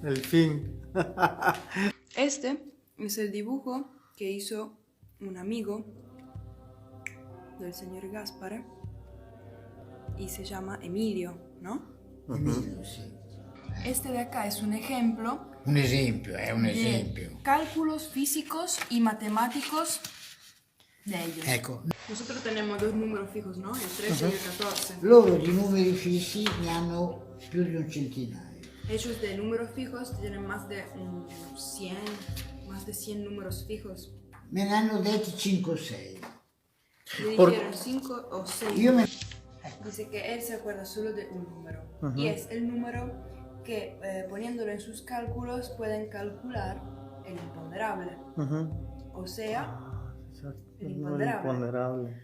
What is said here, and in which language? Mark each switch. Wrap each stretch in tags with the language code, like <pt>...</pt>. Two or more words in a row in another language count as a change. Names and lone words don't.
<es>El fin. Este es el dibujo que hizo un amigo del señor Gaspar y se llama Emilio, ¿no?</es> <it>Emilio, sì.</it> <es>Este de acá es un ejemplo</es> <it>Un esempio, è un</it> <es>de</es> <it>esempio.</it> <es>cálculos físicos y matemáticos de ellos.</es> <it>Ecco,</it> <es>Nosotros tenemos 2 números fijos, ¿no? El 13 y el 14.</es> <it>loro di numeri fissi ne hanno più di un centinaio.</it> <es>Ellos de números fijos tienen más de 100 números fijos.</es> <it>Me ne hanno detti 5 o 6.</it> <es>Le Por- dijeron 5 o 6.</es> <it>Io me...</it> <es>Dice que él se acuerda solo de un número. Y es el número que poniéndolo en sus cálculos pueden calcular el imponderable. O sea, el imponderable.</es>